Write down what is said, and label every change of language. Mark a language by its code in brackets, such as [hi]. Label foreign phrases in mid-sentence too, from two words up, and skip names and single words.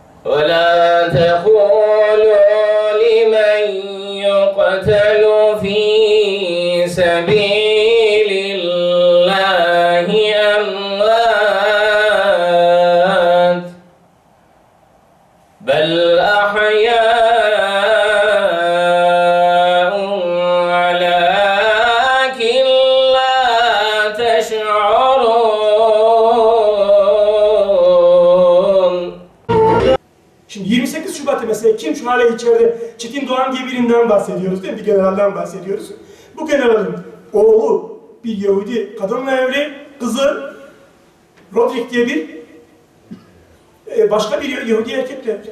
[ar] ولا تقولوا لمن يقتل في سبيل الله أموات بل أحياء ولكن لا تشعرون. [tr] Şimdi 28 Şubat'ı mesela kim şu hala içeride Çetin Doğan diye birinden bahsediyoruz değil mi? Bir generalden bahsediyoruz. Bu generalin oğlu bir Yahudi kadınla evli, kızı Rodrik diye bir başka bir Yahudi erkekle evli.